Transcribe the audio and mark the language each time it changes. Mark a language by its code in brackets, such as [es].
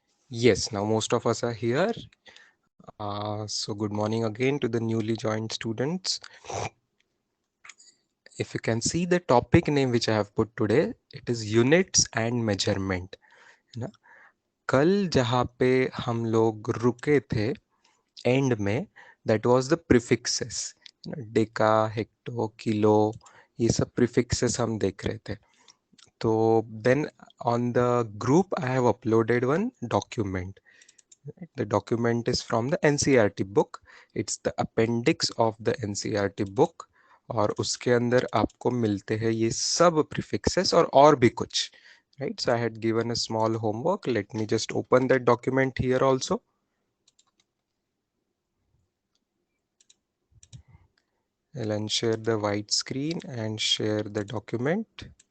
[en] Yes, now most of us are here. So good morning again to the newly joined students. If you can see the topic name which I have put today, it is units and measurement. [hi] है ना? कल जहाँ पे हम लोग रुके थे and में, [en] that was the prefixes, [hi] Deka, hecto, kilo, ये सब प्रीफिक्सेस हम देख रहे थे. [en] तो then on the group I have uploaded one document. The document is from the NCERT book. It's the appendix of the NCERT book. [hi] और उसके अंदर आपको मिलते हैं ये सब prefixes और भी कुछ. [en] Right? So I had given a small homework. Let me just open that document here also. I'll unshare the white screen and share the document.